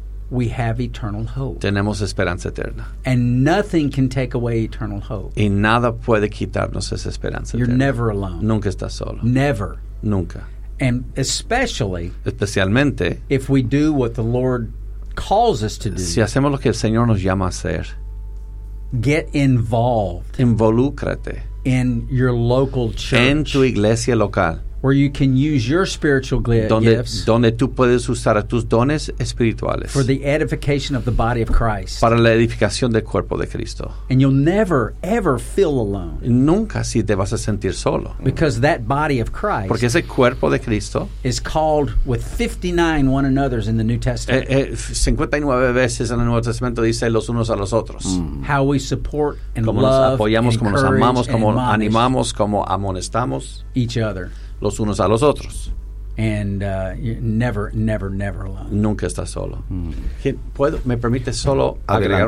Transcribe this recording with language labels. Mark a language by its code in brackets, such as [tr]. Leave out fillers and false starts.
[en] We have eternal hope. [es] Tenemos esperanza eterna. [en] And nothing can take away eternal hope. [es] Y nada puede quitarnos esa esperanza [en] You're [es] eterna. [en] You're never alone. [es] Nunca estás solo. [en] Never. [es] Nunca. [en] And especially. [es] Especialmente. [en] If we do what the Lord calls us to do. [es] Si hacemos lo que el Señor nos llama a hacer. [en] Get involved. [es] Involúcrate. [en] In your local church. [es] En tu iglesia local. [en] Where you can use your spiritual gifts. [es] Donde tú puedes usar tus dones espirituales. [en] For the edification of the body of Christ. [es] Para la edificación del cuerpo de Cristo. [en] And you'll never, ever feel alone. [es] Nunca si te vas a sentir solo. [en] Because that body of Christ. [es] Porque ese cuerpo de Cristo. [en] Is called with 59 one another's in the New Testament. [es] 59 veces en el Nuevo Testamento dice los unos a los otros. [en] How we support and [es] como [en] love. [es] Nos apoyamos, [en] and [es] como [en] encourage, [es] nos amamos, [en] and [es] como [en] admonish. [es] Animamos, como amonestamos. [en] Each other. [es] Los unos a los otros. [en] And never, never, never alone. [es] Nunca estás solo. ¿Puedo? ¿Me permite solo agregar